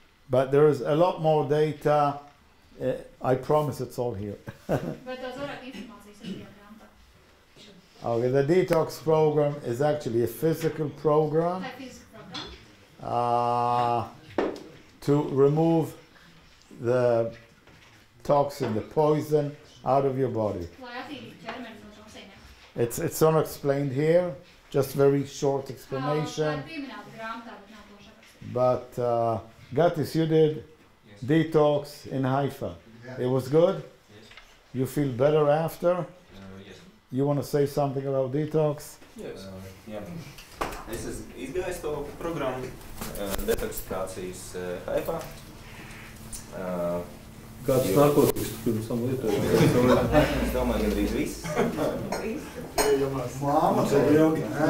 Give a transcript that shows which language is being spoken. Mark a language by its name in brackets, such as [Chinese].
[English] But there is a lot more data. I promise it's all here. [Latvian] Bet daudz vairāk informācijas ir grāmatā. [English] Okay, the detox program is actually a physical program [Latvian] Tā ir fiziska programma. [English] to remove the toxin, the poison out of your body. [Latvian] Lai attīrītu ķermeni no toksīniem. [English] It's unexplained here, just very short [Latvian] Tā [English] explanation. [Latvian] ir pieminēta grāmatā, bet nav plaši aprakstīta. [English] But Gatis, you did detox in Haifa. Yeah. It was good? Yes. You feel better after? Yes. You want to say something about detox? Yes. Jā. [Latvian] Es esmu izgājis to programmu detoksifikācijas Haifā. Kāds narkotikas pirms tam lietoja? Es domāju, gandrīz viss. Māma, tev ilgi.